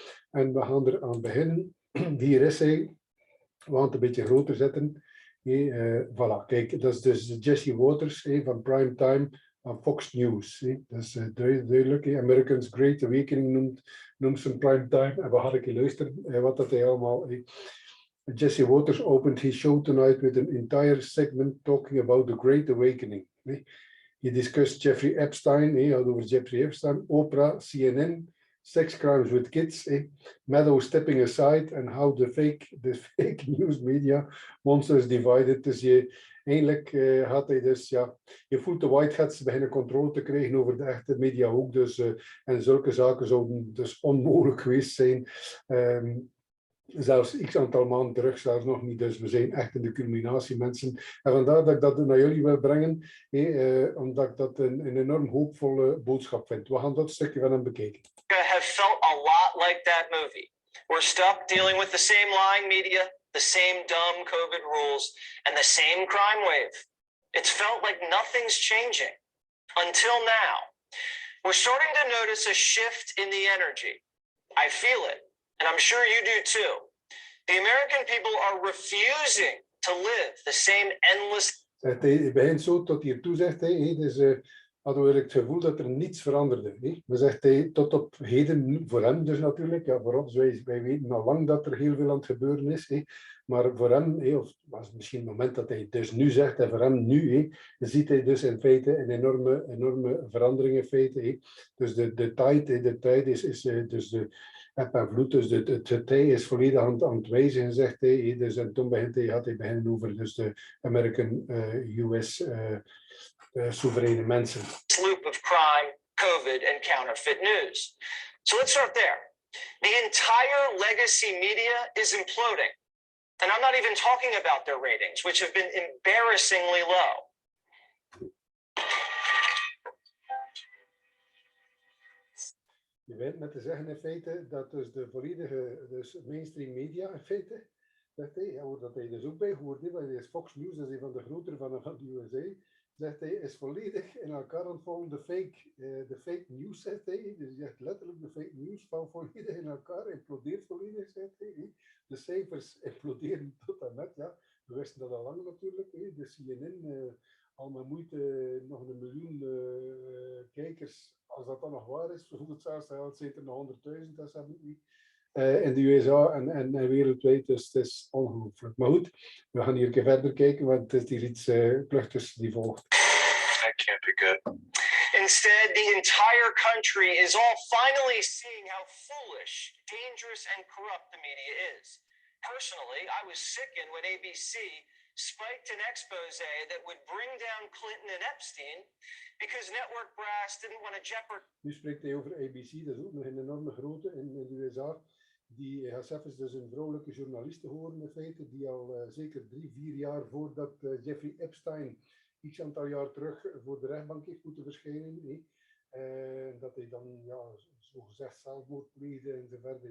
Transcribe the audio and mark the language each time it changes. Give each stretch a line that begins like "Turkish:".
Dutch: En we gaan er aan beginnen. Hier is hij. We gaan het een beetje groter zetten. Voilà, kijk, dat is dus Jesse Waters van primetime aan Fox News. Dat is duidelijk.
English: Americans Great Awakening
Dutch: noemt zijn primetime. En we gaan een luisteren wat dat hij allemaal...
English: Jesse Waters opened his show tonight with an entire segment talking about the Great Awakening. He discussed Jeffrey Epstein, had over Jeffrey Epstein, Oprah, CNN, sex crimes with kids, Meadow stepping aside, and how the fake news media monsters divided.
Dutch: Dus eigenlijk had hij dus, ja, je voelt de whiteheads beginnen controle te krijgen over de echte media ook. Dus, en zulke zaken zouden dus onmogelijk geweest zijn. Zelfs x aantal maanden terug, zelfs nog niet. Dus we zijn echt in de culminatie, mensen. En vandaar dat ik dat naar jullie wil brengen, omdat ik dat een enorm hoopvolle boodschap vind. We gaan dat stukje van hem bekijken.
English: Have felt a lot like that movie. We're stuck dealing with the same lying media, the same dumb COVID rules, and the same crime wave. It's felt like nothing's changing. Until now. We're starting to notice a shift in the energy. I feel it. And I'm sure you do too. The American people are refusing to live the same endless...
Dutch: Hij begint zo tot hiertoe, zegt hij. Dus hadden we het gevoel dat er niets veranderde. Maar zegt hij, tot op heden, voor hem dus natuurlijk. Ja, voor ons, wij weten al lang dat er heel veel aan het gebeuren is. Maar voor hem, of was misschien het moment dat hij het dus nu zegt, en voor hem nu, ziet hij dus in feite een enorme verandering in feite. Dus de tijd is dus de... eb en vloed, dus het tij is volledig aan het wijzigen, zegt hij. Dus, en toen had hij beginnen over dus de American US soevereine mensen.
English: Loop of crime, COVID and counterfeit news. So let's start there. The entire legacy media is imploding. And I'm not even talking about their ratings, which have been embarrassingly low.
Dutch: Je weet met te zeggen in feite dat dus de volledige mainstream media in feite, zegt hij, dat hij dus ook bij hoort, want hij is Fox News, dat is een van de grotere van de USA, zegt hij, is volledig in elkaar aan het vallen, de fake news, zegt hij, dus hij zegt letterlijk de fake news valt volledig in elkaar, implodeert volledig, zegt hij. De cijfers imploderen tot en met, ja, we wisten dat al lang natuurlijk, de CNN, al met moeite nog 1 miljoen kijkers, als dat dan nog waar is, bijvoorbeeld zelfs, het zijn er nog 100.000, dat hebben we niet. In de USA en wereldwijd, dus het is ongelooflijk. Maar goed, we gaan hier een keer verder kijken, want het is hier iets kluchtigs die volgt.
English: That can't be good. Instead, the entire country is all finally seeing how foolish, dangerous, and corrupt the media is. Personally, I was sickened when ABC spiked an expose that would bring down Clinton and Epstein because network brass didn't want to jeopardize.
Dutch: Nu spreekt hij over ABC, dat is ook nog een enorme grote in de USA. Die gaat zelfs dus een vrouwelijke journaliste horen in feite, die al zeker 3-4 jaar voordat Jeffrey Epstein x aantal jaar terug voor de rechtbank heeft moeten verschijnen. Dat hij dan, ja, zogezegd zelfmoord pleegde en zo verder.